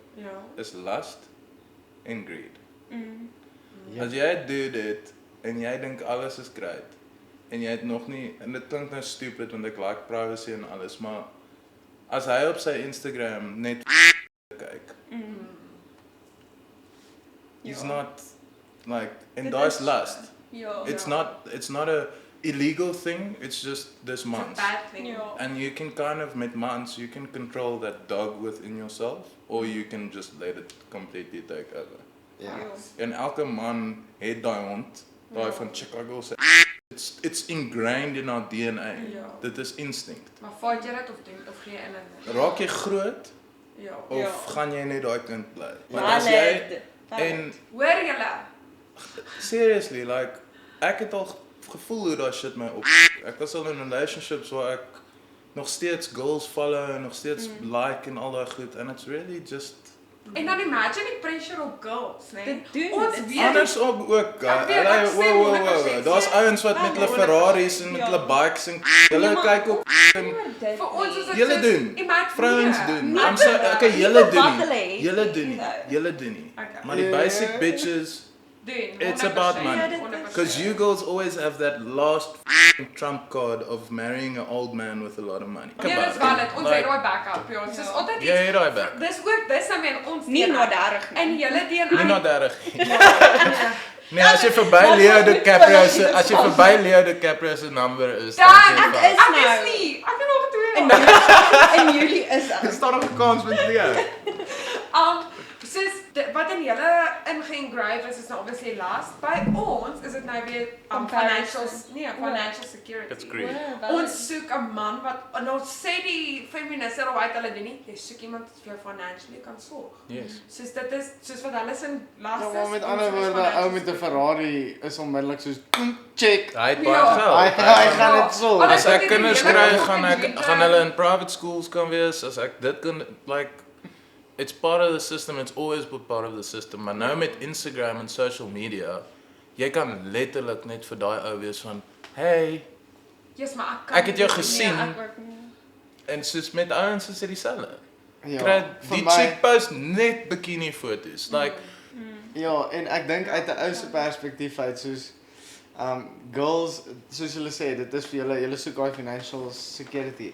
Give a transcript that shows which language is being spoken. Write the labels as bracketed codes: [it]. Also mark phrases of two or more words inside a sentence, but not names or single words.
[af] Ja. Is lust en greed. Ja. As jy doen dit en jy dink alles is great en jy het nog nie, en dit klink nou stupid want ek [en] like privacy [af] en alles, maar as hy op sy Instagram net kyk, [en] he's not like, and [af] Dit daar's is- lust. Ja. [en] It's not a illegal thing, it's just this It's a month. bad thing. [af] Ja. [en] And you can kind of, met months, you can control that dog within yourself, or you can just let it completely take over. [af] Ja. En elke man het daai hond, daai van Chicago se. [en] It's ingrained in our DNA. [af] Ja. Dit is instinct. Maar vat jy dit of gee jy in en Raak jy groot Ja. of gaan jy net daai kind bly? Want Valid. as jy en Hoor julle? [en] seriously, like [af] ek het al gevoel hoe daai shit my op. Ek was al in relationships waar ek nog steeds [en] girls follow [af] en nog steeds like en al daai goed [en] and it's really just [af] En dan imagine die pressure op girls, né? Dit doen, Ons dit weet andersom ook. Ek weet, ek Hulle stem wow. 100% Daar's seker. ouens wat met hulle Ferraris en met hulle bikes en hulle maar- kyk op en vir ons is dit julle soos- doen. Imagine Vrouens nee. doen. Nee. [en] I'm so okay, julle [af] wat doen hulle nie. het. Julle doen nie. Nee. Julle doen nie. Okay. Maar die [en] basic bitches, [af] Doen. [en] It's 100%, about money. 100%. because you girls always have that last trump card of marrying an old man with a lot of money. [af] Nee, dis valid. Ons het daai backup, ja. Soos altyd Jy het daai back. Dis ook dis nou weer ons Nie DNA. na 30 nie. En julle DNA. Nie na 30 nie. Nee, as jy verby Leo DiCaprio se as jy verby Leo DiCaprio se number is, dan Dan sê jy ek van, is Ek nou is nie. Ek het nog 2 in jaar. in Julie is Dit staan nog 'n kans met Leo. Soos wat in julle inge-engrave is nou [en] obviously last. [af] By ons is dit nou weer [en] financial security. It's great. [af] Ons soek 'n man wat en ons sê die feministe wat hulle doen nie, jy soek iemand wat vir jou financially kan sorg. Yes. Soos dit is soos wat hulle sin last Ja, is. maar met ons ander is woorde, financial ou met 'n security. Ferrari is onmiddellik soos check. Hy het Ja. baie geld. Hy gaan dit sorg. Alles As ek wat die kinders hele kry, dag gaan hulle in [en] private schools [af] kan wees. As ek dit kan [en] like it's part of the system. It's always been part of the system. [af] Maar nou met Instagram en [en] social media, [af] jy kan letterlik net vir daai ou wees van, "Hey, Yes, maar kan ek het jou nie. gesien." Nee, ek ook nie. En soos met ouens is dit dieselfde. Ja, Kry vir die my- chick post net bikini foto's. Like Ja, en ek dink uit 'n ou se perspektief uit soos girls, soos hulle sê, dit is vir julle soek daai [en] financial security.